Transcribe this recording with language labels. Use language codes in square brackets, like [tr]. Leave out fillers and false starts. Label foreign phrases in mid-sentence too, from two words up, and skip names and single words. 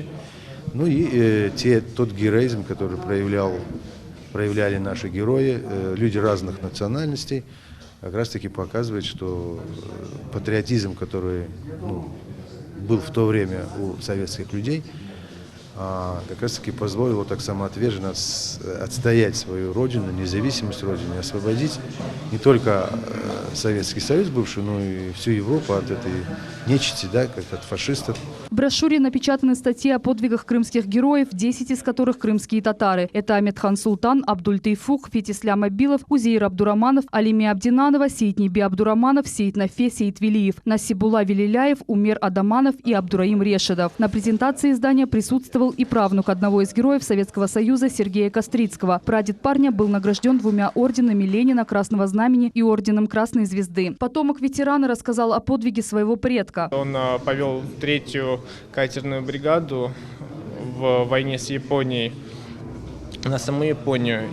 [ru] Ну и тот героизм, который проявляли наши герои, люди разных национальностей, как раз таки показывает, что патриотизм, который был в то время у советских людей, как раз таки позволил так самоотверженно отстоять свою родину, независимость родины, освободить не только Советский Союз бывший, но и всю Европу от этой нечисти, как от фашистов. В брошюре напечатаны статьи о подвигах крымских героев, 10 из которых крымские татары. Это Аметхан Султан, Абдуль Тейфух, Фетислям Абилов, Узейр Абдураманов, Алими Абдинанова, Сейт Неби Абдураманов, Сейт Нафе, Сейт Велиев, Насибула Велиляев, Умер Адаманов и Абдураим Решедов. На презентации издания присутствовал и правнук одного из героев Советского Союза Сергея Кострицкого. Прадед парня был награжден 2 орденами Ленина, Красного Знамени и орденом Красной Звезды. Потомок ветерана рассказал о подвиге своего предка. Он повел 3-ю катерную бригаду в войне с Японией на саму Японию.